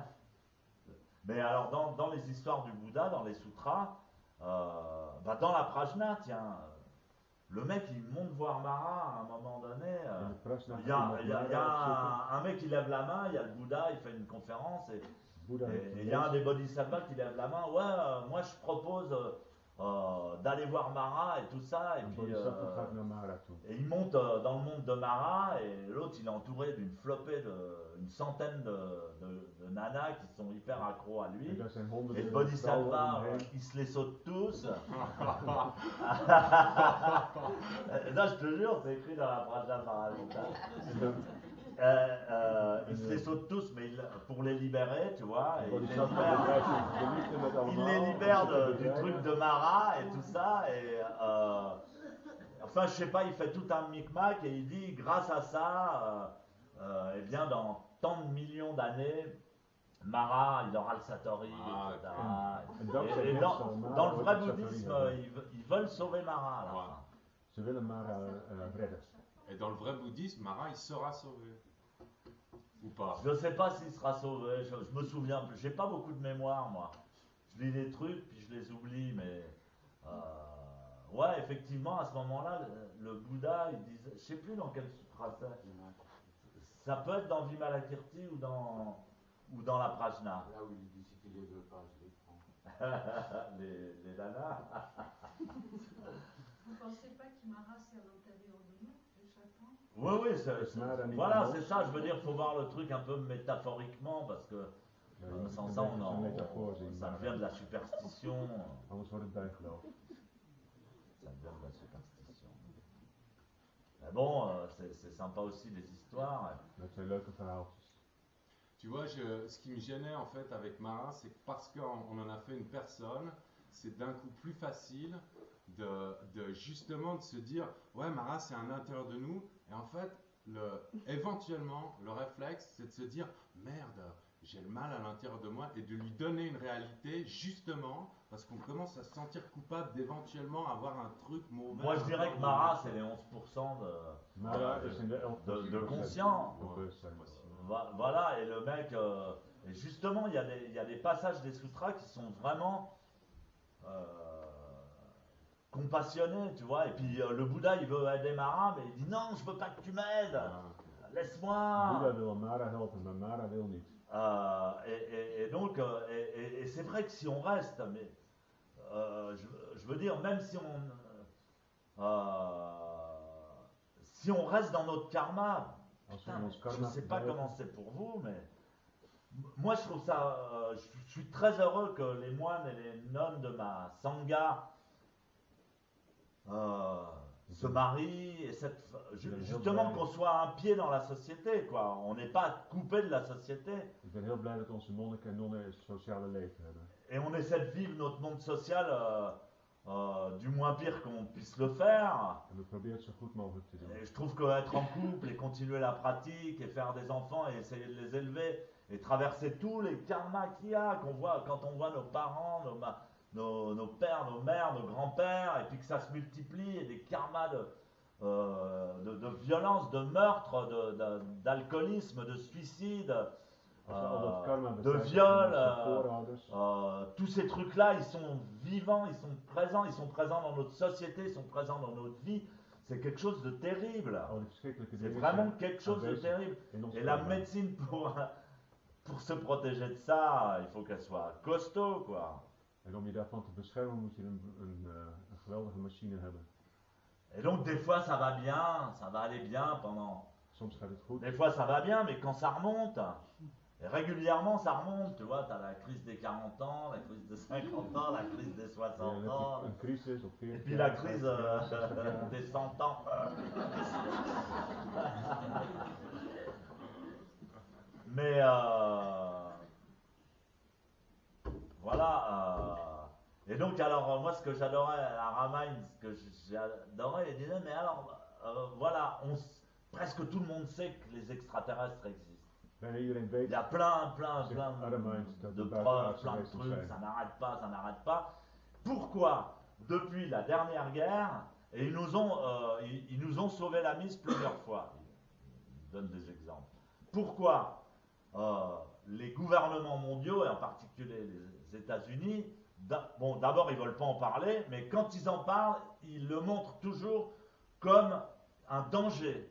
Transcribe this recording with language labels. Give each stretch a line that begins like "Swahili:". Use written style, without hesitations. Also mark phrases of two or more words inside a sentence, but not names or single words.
French: Mais alors, dans les histoires du Bouddha, dans les sutras, bah dans la Prajna, tiens, le mec il monte voir Mara à un moment donné.
Dutch: In de Prajna
French: Il y a,
Dutch: gaat
French: il y a- il y a un mec qui lève la main, il y a le Bouddha, il fait une conférence et
Dutch: Boeddha heeft
French: et il y a un
Dutch: gelezen.
French: des bodhisattvas qui lève la main. Ouais, moi je propose d'aller voir Mara et tout ça. Et
Dutch: Een
French: puis
Dutch: bodhisattva gaat naar Mara toe.
French: et il monte dans le monde de Mara et l'autre il est entouré d'une flopée une centaine de nanas qui sont hyper accros à lui.
Dutch: En daar zijn
French: Et
Dutch: honderden
French: le
Dutch: vrouwen
French: bodhisattva,
Dutch: omheen.
French: il se les saute tous. Non, je te jure, c'est écrit dans la Prajna Paramita.
Dutch: En dan-
French: Ils se les sautent tous, mais pour les libérer, tu vois. Et
Dutch: de
French: il les
Dutch: bodhisattva
French: libère,
Dutch: bedrijft zich de liefde met
French: il
Dutch: allemaal.
French: les
Dutch: om
French: libère
Dutch: ze te
French: du
Dutch: bevrijden.
French: truc de Mara et tout ça. Et enfin, je sais pas, il fait tout un micmac et il dit, grâce à ça, eh bien, dans tant de millions d'années, Mara, il aura le Satori, Ah, etc.
Dutch: En dankzij
French: Et
Dutch: dit
French: dans,
Dutch: zal Mara
French: dans le
Dutch: ooit
French: vrai
Dutch: het Satori
French: bouddhisme,
Dutch: hebben.
French: ils veulent sauver Mara à la Ouais. fin.
Dutch: Ze willen Mara redden.
French: Et dans le vrai bouddhisme, Marat, il sera sauvé. Ou pas? Je sais pas s'il sera sauvé, je me souviens plus. J'ai pas beaucoup de mémoire, moi. Je lis des trucs, puis je les oublie, mais. Ouais, effectivement, à ce moment-là, le Bouddha, il disait. Je sais plus dans quel sutra c'est. Ça peut être dans Vimalakirti ou dans la Prajna. Là où il dit si tu les veux pas, je les prends. les nanas. Vous ne pensez pas qu'Imara, c'est à l'intérieur de nous, de chacun? Oui,
Dutch: Mara niet
French: voilà,
Dutch: in
French: c'est
Dutch: ons.
French: ça. Je veux dire, faut voir le truc un peu métaphoriquement, parce que
Dutch: Ja, je moet
French: sans
Dutch: het
French: ça,
Dutch: een beetje als een metafoor zien.
French: ça Mara. devient de la superstition.
Dutch: Anders wordt het bijgeloof.
French: Ça devient de la superstition. Mais bon, c'est sympa aussi les histoires.
Dutch: Dat zijn leuke verhaaltjes.
French: Tu vois, ce qui me gênait en fait avec Marat, c'est que parce qu'on en a fait une personne, c'est d'un coup plus facile de justement de se dire ouais, Marat c'est un intérieur de nous, et en fait éventuellement le réflexe c'est de se dire merde, j'ai le mal à l'intérieur de moi, et de lui donner une réalité justement parce qu'on commence à se sentir coupable d'éventuellement avoir un truc mauvais. Moi, je dirais que Mara, c'est les 11%
Dutch: Mara is in de 11%
French: de conscient.
Dutch: van bewustzijn.
French: Voilà, et le mec. Et justement, il y a des passages des sutras qui sont vraiment compassionnés, tu vois. Et puis le Bouddha, il veut aider Mara, mais il dit non, je veux pas que tu m'aides,
Dutch: Boeddha
French: laisse-moi.
Dutch: wil Mara helpen, maar Mara wil niet.
French: Et donc, et c'est vrai que si on reste, mais je veux dire, même si on reste dans notre karma,
Dutch: Als we
French: putain,
Dutch: in ons
French: je
Dutch: karma
French: ne sais pas
Dutch: blijven,
French: comment c'est pour vous, mais moi je trouve ça, je suis très heureux que les moines et les nonnes de ma sangha se marient et justement qu'on soit un pied dans la société, quoi. On n'est pas coupé de la société.
Dutch: Ik ben heel blij dat onze monniken en nonnen een sociale leven hebben.
French: Et on essaie de vivre notre monde social du moins pire qu'on puisse le faire.
Dutch: En we proberen het zo goed mogelijk te doen.
French: Et je trouve qu'être en couple et continuer la pratique et faire des enfants et essayer de les élever et traverser tous les karmas qu'il y a, qu'on voit quand on voit nos parents, nos pères, nos mères, nos grands-pères, et puis que ça se multiplie, et des karmas de violence, de meurtre, d'alcoolisme, de suicide,
Dutch: Als we al dat karma
French: de
Dutch: bekijken
French: viol,
Dutch: van onze voorouders,
French: tous ces trucs-là, ils sont vivants, ils sont présents dans notre société, ils sont présents dans notre vie. C'est quelque chose de terrible.
Dutch: al die verschrikkelijke
French: C'est
Dutch: dingen
French: vraiment
Dutch: zijn
French: quelque chose de
Dutch: aanwezig
French: terrible.
Dutch: in ons
French: Et la
Dutch: karma.
French: médecine, pour se protéger de ça, il faut qu'elle soit costaud, quoi.
Dutch: En om je daarvan te beschermen moet je een geweldige machine hebben.
French: Et donc, des fois, ça va bien, ça va aller bien pendant.
Dutch: Soms gaat het goed,
French: Des fois, ça va bien, mais quand ça remonte, et régulièrement, ça remonte. Tu vois, tu as la crise des 40 ans, la crise des 50 ans, la crise des
Dutch: en
French: 60
Dutch: dan heb
French: ans,
Dutch: je een crisis op 40
French: et puis
Dutch: jaar,
French: la crise
Dutch: 50 jaar, 60 jaar.
French: des 100 ans. Mais voilà. Et donc, alors, moi, ce que j'adorais à Ramayana, ce que j'adorais, il disait, mais alors, voilà, presque tout le monde sait que les extraterrestres existent.
Dutch: Bijna iedereen
French: Il
Dutch: weet
French: y a plein
Dutch: zegt Aramein dat
French: de
Dutch: er
French: preuves,
Dutch: buitenaardse
French: plein de
Dutch: wezens
French: trucs,
Dutch: zijn.
French: ça n'arrête pas. Pourquoi, depuis la dernière guerre, et ils nous ont sauvé la mise plusieurs fois. Je donne des exemples. Pourquoi les gouvernements mondiaux, et en particulier les États-Unis, bon, d'abord ils ne veulent pas en parler, mais quand ils en parlent, ils le montrent toujours comme un danger,